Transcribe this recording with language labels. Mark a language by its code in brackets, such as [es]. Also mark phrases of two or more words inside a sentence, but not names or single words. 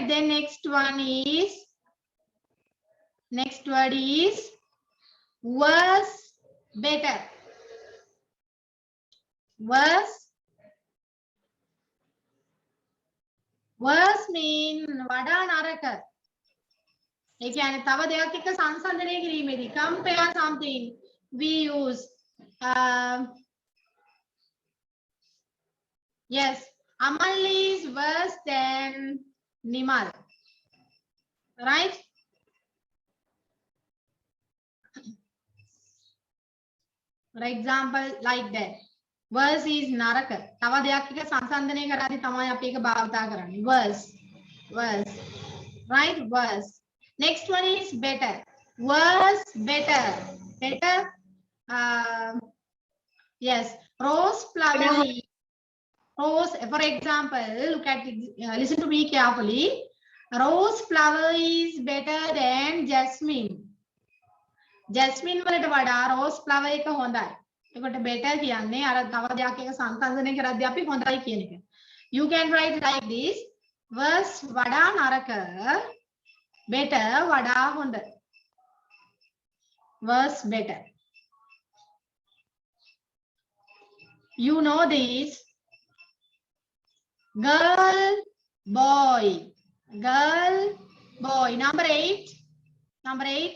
[en] Then next word is worse, better. Worse mean [si] වඩා නරක. ඒ කියන්නේ තව දෙයක් එක්ක සංසන්දනය කිරීමේදී [en] compare something we use yes, Amal is worse than Nimal, right? For example, like that. Worse is නරක. [si] තව දෙයක් එක්ක සංසන්දනය කරද්දී තමයි අපි ඒක භාවිතා කරන්නේ. [en] Worse, worse, right? Worse. Next one is better. Worse, better, better. Yes, rose flower is rose. For example, look at it, listen to me carefully. Rose flower is better than jasmine. [si] Jasmine වලට වඩා [en] rose flower [si] එක හොඳයි. එතකොට better කියන්නේ අර තව දෙයක් එක සංසන්දනය කරද්දී අපි හොඳයි කියන එක. [en] You can write like this. Worse [si] වඩා නරක, [en] better [si] වඩා හොඳ. [en] Worse, better. You know this. Girl, boy. Girl, boy. Number 8. Number 8.